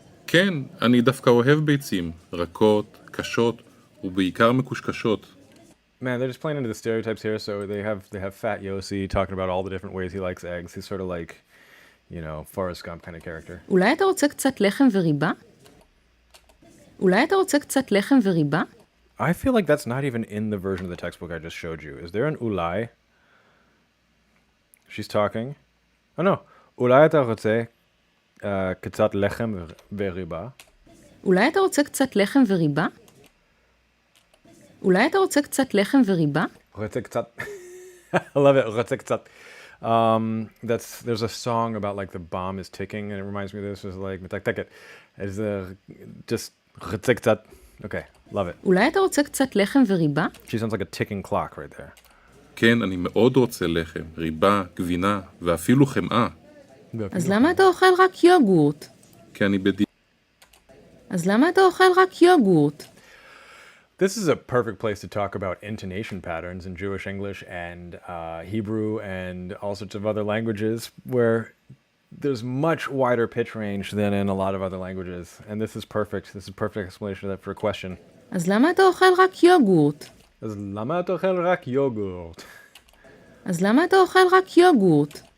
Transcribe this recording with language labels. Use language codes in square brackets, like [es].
[he] כן, אני דווקא אוהב ביצים, רכות, קשות, ובעיקר מקושקשות. [en] Man, they're just playing into the stereotypes here. So they have Fat Yossi talking about all the different ways he likes eggs. He's sort of like, Forrest Gump kind of character. [he] אולי אתה רוצה קצת לחם וריבה? אולי אתה רוצה קצת לחם וריבה? [en] I feel like that's not even in the version of the textbook I just showed you. Is there an ulai? She's talking. Oh no. [he] Ulai אתה רוצה קצת לחם וריבה? אולי אתה רוצה קצת לחם וריבה? אולי אתה רוצה קצת לחם וריבה? רוצה קצת. [en] I love it. [he] רוצה קצת. [en] There's a song about like the bomb is ticking and it reminds me of this. It's like מתקתקת. It's just [he] רוצה קצת. [en] Okay, love it. [he] אולי אתה רוצה קצת לחם וריבה? [en] She sounds like a ticking clock right there. [he] כן, אני מאוד רוצה לחם, ריבה, גבינה, ואפילו חמאה. אז למה אתה אוכל רק יוגורט? כי אני אז למה אתה אוכל רק יוגורט? [en] This is a perfect place to talk about intonation patterns in Jewish English and Hebrew and all sorts of other languages where there's much wider pitch range than in a lot of other languages. And this is perfect. This is a perfect explanation of that for a question. [he] אז למה אתה אוכל רק יוגורט? אז למה אתה אוכל רק יוגורט? אז למה אתה אוכל רק יוגורט?